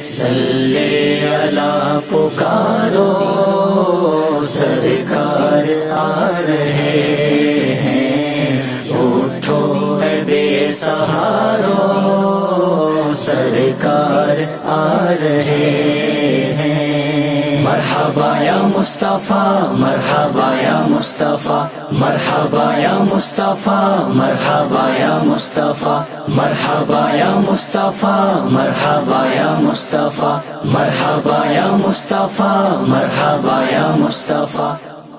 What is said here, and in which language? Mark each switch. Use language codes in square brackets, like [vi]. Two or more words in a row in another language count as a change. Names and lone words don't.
[ur] صلی علی پکارو سرکار آ رہے ہیں، اٹھو اے بے سہارو سرکار آ رہے ہیں۔ [ar] مرحبا یا مصطفیٰ مرحبا یا مصطفیٰ مرحبا یا مصطفیٰ مرحبا یا مصطفیٰ مرحبا یا مصطفیٰ مرحبا یا مصطفیٰ مرحبا یا مصطفیٰ مرحبا یا مصطفیٰ